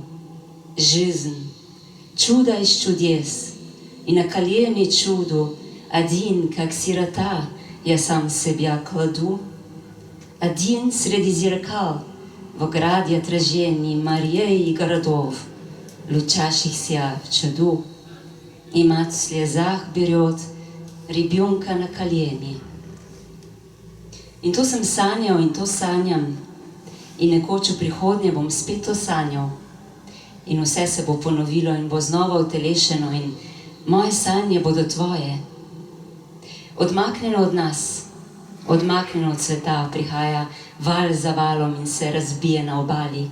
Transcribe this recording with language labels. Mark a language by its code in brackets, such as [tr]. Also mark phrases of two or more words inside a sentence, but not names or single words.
[ru] Жизнь, чудо из чудес, и на колени чуду, один, как сирота, я сам себя кладу. Один среди зеркал, в ограде отражений морей и городов. лучащихся в чуду, и мать в слезах берет ребенка на колени. [sl] In to sem sanjal in to sanjam, in nekoč v prihodnje bom spet to sanjal, in vse se bo ponovilo in bo znova utelešeno, in moje sanje bodo tvoje. Odmaknjeno od nas, odmaknjeno od sveta, prihaja val za valom in se razbije na obali.